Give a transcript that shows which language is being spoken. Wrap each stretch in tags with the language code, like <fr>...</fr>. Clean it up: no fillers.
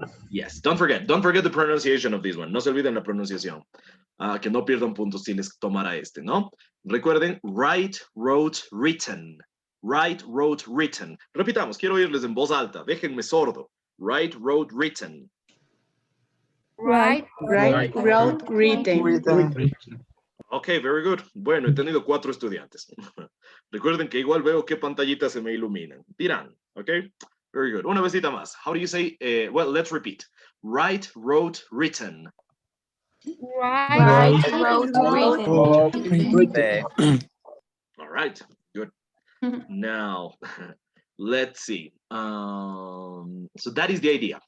<en>Yes, don't forget the pronunciation of this one.</en> <es>No se olviden la pronunciación. Que no pierdan puntos si les tomara este, ¿no? Recuerden,</es> <en>write, wrote, written. Write, wrote, written.</en> <es>Repitamos, quiero oírles en voz alta. Déjenme sordo.</es> <en>Write, wrote, written. Right. Right, wrote, written. Ok, very good.</en> <es>Bueno, he tenido 4 estudiantes. Recuerden que igual veo qué pantallitas se me iluminan. Dirán, ok?</es> <en>Very good.</en> <es>Una besita más.</es> <en>How do you say, well, let's repeat. Write, wrote, written. Right. Wrote, Written. All right, good. Now, let's see. So that is the idea.</en>